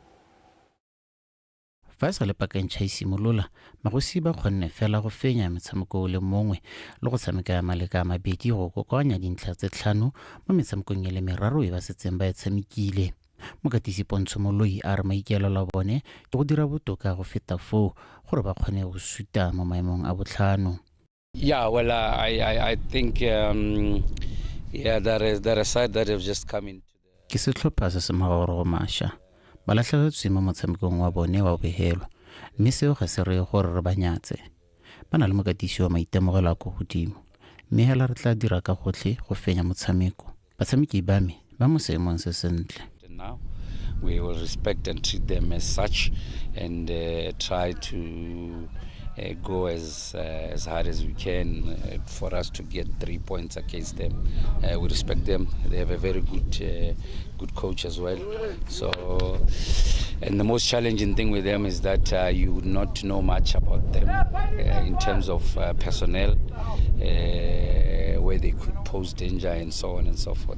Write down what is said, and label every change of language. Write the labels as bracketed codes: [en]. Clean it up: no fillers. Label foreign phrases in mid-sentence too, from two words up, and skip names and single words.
[tn] Fa e sa le pakentšha e simolola magosi ba kgonne fela go fenya metshameko o le mongwe le go tshameka ya maleka a mabedi go kokoanya dintlha tse 5 mo metshamekong ya le meraro e ba setseng ba e tshamekile. Mokatisi Pontsho Moloi a re maikaelelo a bone ke go dira botoka go feta foo gore ba kgone go suta mo maemong a botlhano. [en] Yeah, well, I think there is a side that have just come in. [tn] Ke setlhopha se se magorogo mašwa ba latlhegetswe mo motshamekong wa bone wa bobegelwa mme seo ga se reye gore re ba nyatse. Ba na le mokatisi wa maitemogelo a ko godimo mme hela re tla dira ka gotlhe go fenya motshameko. Batshameki ba me ba mo seemong se sentle. [en] Now we will respect and treat them as such and try to go as hard as we can for us to get 3 points against them. We respect them. They have a very good coach as well. So, and the most challenging thing with them is that you would not know much about them in terms of personnel, where they could pose danger and so on and so forth.